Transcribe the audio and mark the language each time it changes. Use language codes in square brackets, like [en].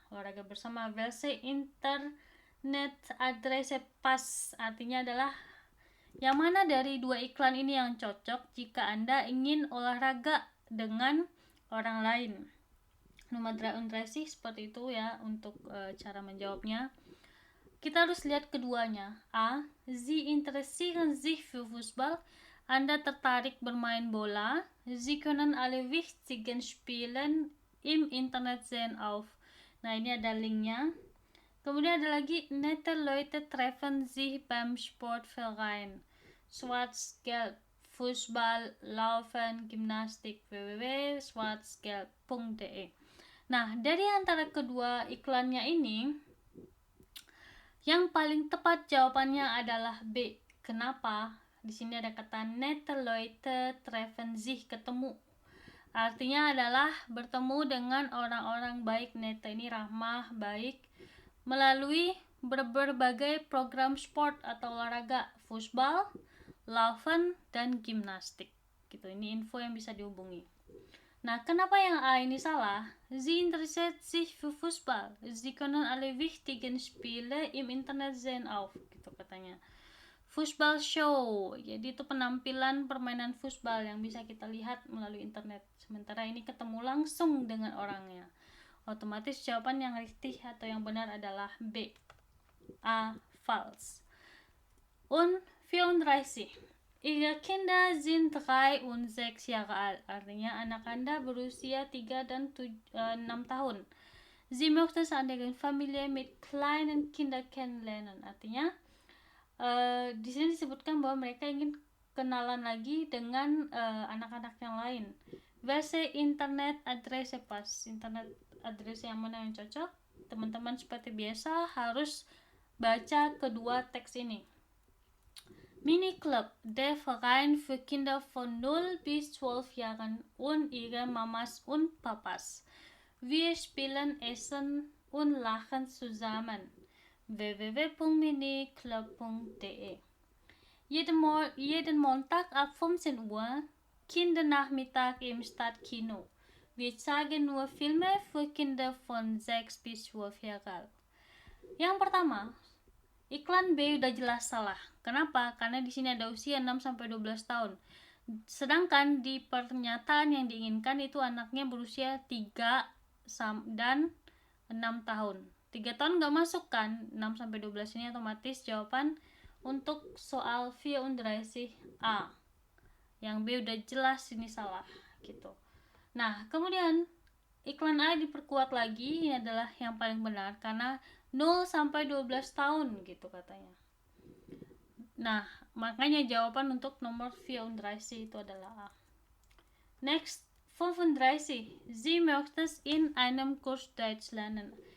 [id] Olahraga bersama. [de] Welche Internetadresse pas? [id] Artinya adalah Yang mana dari dua iklan ini yang cocok jika Anda ingin olahraga dengan orang lain? Nummer 33 seperti itu ya untuk cara menjawabnya. Kita harus lihat keduanya. A. [de] Sie interessieren sich für Fußball. [id] Anda tertarik bermain bola. [de] Sie können alle wichtigen Spielen im Internet sehen auf. [id] Nah, ini ada linknya. Kemudian ada lagi, [de] nette Leute treffen sich beim Sportverein. Schwarz-Gelb, Fußball, Laufen, Gymnastik, www.schwarzgelb.de. [id] Nah, dari antara kedua iklannya ini, yang paling tepat jawabannya adalah B. Kenapa? Di sini ada kata [de] nette Leute treffen sich, [id] ketemu. Artinya adalah bertemu dengan orang-orang baik. Nette ini ramah, baik, melalui berbagai program sport atau olahraga, Fußball, Laufen, dan gimnastik. Gitu. Ini info yang bisa dihubungi. Nah, kenapa yang A ini salah? [de] Sie interessiert sich für Fußball. Sie können alle wichtigen Spiele im Internet sehen auf. [id] Gitu katanya. Fußball show. Jadi itu penampilan permainan futsal yang bisa kita lihat melalui internet. Sementara ini ketemu langsung dengan orangnya. Otomatis jawaban yang richtig atau yang benar adalah B. A. False. Und 34. [de] Ihre Kinder sind 3 und 6 Jahre alt. [id] Artinya anak Anda berusia 3 dan 6 tahun. [de] Sie möchten seine Familie mit kleinen Kindern kennenlernen. [id] Artinya di sini disebutkan bahwa mereka ingin kenalan lagi dengan anak-anak yang lain. [de] Versi internet adresse pas. [id] Internet adresse yang mana yang cocok? Teman-teman seperti biasa harus baca kedua teks ini. [de] Mini Club, der Verein für Kinder von 0 bis 12 Jahren und ihre Mamas und Papas. Wir spielen, essen und lachen zusammen. www.miniclub.de. Jeden Montag ab 15 Uhr, Kindernachmittag im Stadtkino. Wir zeigen nur Filme für Kinder von 6 bis 12 Jahre alt. [id] Yang pertama, iklan B udah jelas salah. Kenapa? Karena di sini ada usia 6 sampai 12 tahun. Sedangkan di pernyataan yang diinginkan itu anaknya berusia 3 dan 6 tahun. 3 tahun nggak masuk kan? 6 sampai 12 ini otomatis jawaban untuk soal 34 A. Yang B udah jelas ini salah gitu. Nah, kemudian iklan A diperkuat lagi, ini adalah yang paling benar karena 0 sampai 12 tahun gitu katanya. Nah, makanya jawaban untuk nomor 34 itu adalah A. [en] Next, 35. [de] Sie möchten in einem Kurs Deutsch lernen.